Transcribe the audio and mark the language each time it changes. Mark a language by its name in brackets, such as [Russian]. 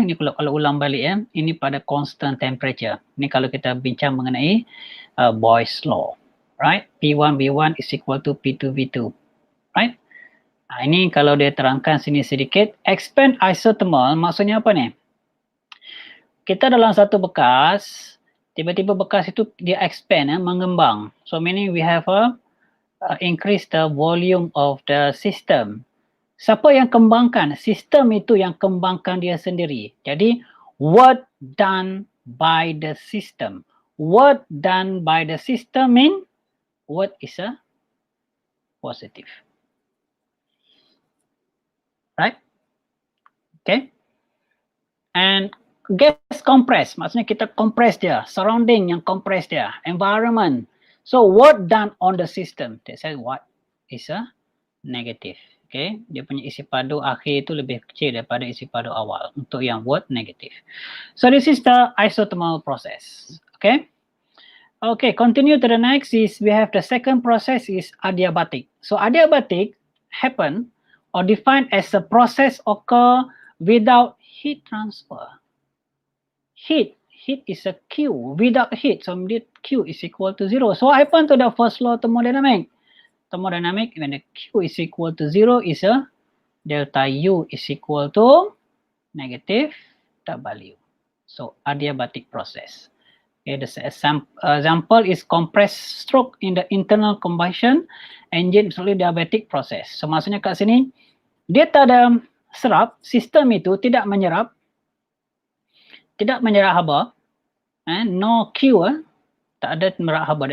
[Malay] Ini kalau ulang balik ya. Ini pada constant temperature. Ini kalau kita bincang mengenai Boyle's law. Right? [English] P1 V1 is equal to P2 V2. Right? [Malay] Ini kalau dia terangkan sini sedikit. Expand isothermal maksudnya apa ni? Kita dalam satu bekas, tiba-tiba bekas itu dia expand mengembang. [English] So meaning we have a increase the volume of the system. [Malay] Siapa yang kembangkan? Sistem itu yang kembangkan dia sendiri. [English] Jadi work done by the system. Work done by the system mean work is a positive. Right? Okay. And gas compress, maksudnya kita compress dia, surrounding yang compress dia, environment. So work done on the system, that says what is a negative. [Malay] Okay, dia punya isi padu akhir itu lebih kecil daripada isi padu awal untuk yang work negative. [English] So this is the isothermal process. Okay. Okay, continue to the next is we have the second process is adiabatic. So adiabatic happen or defined as a process occur without heat transfer. Heat is a Q. Without heat, so Q is equal to 0. So what happened to the first law of thermodynamic? Thermodynamic, when the Q is equal to 0 is a delta U is equal to negative W. So adiabatic process. Okay, the example is compressed stroke in the internal combustion engine, solely diabatic process. [Malay] So maksudnya kat sini, dia tak ada serap, sistem itu tidak menyerap haba, no Q, tak ada menyerap haba.